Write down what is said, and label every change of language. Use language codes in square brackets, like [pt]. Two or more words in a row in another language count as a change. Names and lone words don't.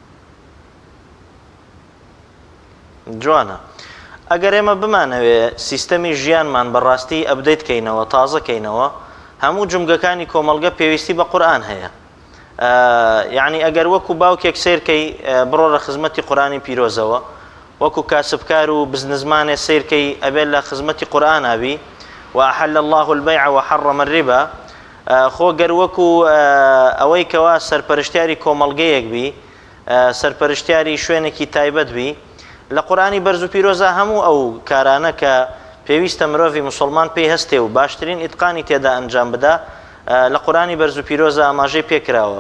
[ckb] جوانە ئەگەر ئێمە بمانەوێ سیستەمی ژیانمان بەڕاستی ئەبدەیت کەینەوە تازەکەینەوە هەموو جمگەکانی کۆمەڵگە پێویستی بە قورئان هەیە. یعنی ئەگەر وەکو باوکێک سیرکەی بڕۆ لە خزمەتی قورئانی پیرۆزەوە وەکو کاسبکار و بزنسمانێ سیرکەی ئەبێت لە خزمەتی قورئان ئابی [ar] وأحل الله البيع وحرم الربا [ckb] خۆ گەر وەکو ئەوەی کەوا سەرپەرشتیاری کۆمەڵگەیەک بی سەرپەرشتیاری شوێنێکی تایبەت بی لە قورئانی بەرز و پیرۆزە هەموو ئەو کارانە کە پێویستە مرۆڤی موسڵمان پێی هەستێ و باشترین ئیتقانی تێدا ئەنجام بدا لە قورئانی بەرز و پیرۆزە ئاماژەی پێکراوە.